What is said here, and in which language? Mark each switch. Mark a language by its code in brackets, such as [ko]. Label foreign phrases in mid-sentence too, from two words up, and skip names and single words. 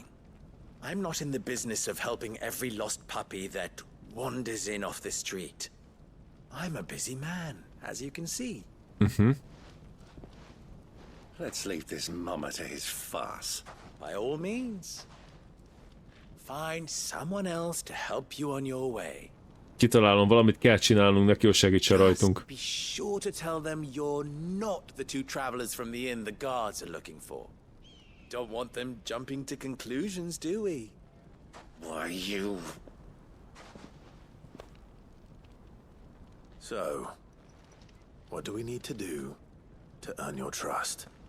[en] I'm not in the business of helping every lost puppy that wanders in off the street. I'm a busy man, as you can see. Mhm. Let's leave this mummer to his farce. By all means. Find someone else to help you on your way. [hu] Kitalálom, valamit kell csinálnunk neki, hogy segítsen rajtunk. [en] Be sure to tell them you're not the two travelers from the inn the guards are looking for. Don't want them jumping to conclusions, do we? Why, you... So, what do we need to do to earn your trust?